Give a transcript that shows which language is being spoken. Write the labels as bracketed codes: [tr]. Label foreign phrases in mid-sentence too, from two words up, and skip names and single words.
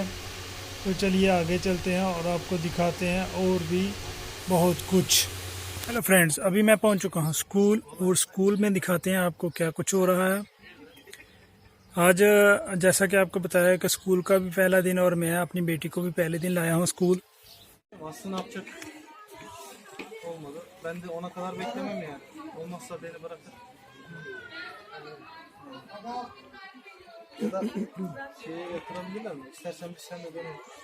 [hi] तो चलिए आगे चलते हैं और आपको दिखाते हैं और भी बहुत कुछ। [en] hello friends, [hi] अभी मैं पहुंच चुका हूं स्कूल और स्कूल में दिखाते हैं आपको क्या कुछ हो रहा है। आज जैसा कि आपको बताया कि स्कूल का भी पहला दिन और मैं अपनी बेटी को भी पहले दिन लाया हूँ स्कूल। [tr] Olmadı. Ben de ona kadar beklemem yani. Olmazsa beni bırakır. Ya da şeye yatırabilirler mi? İstersen biz sen de dönelim.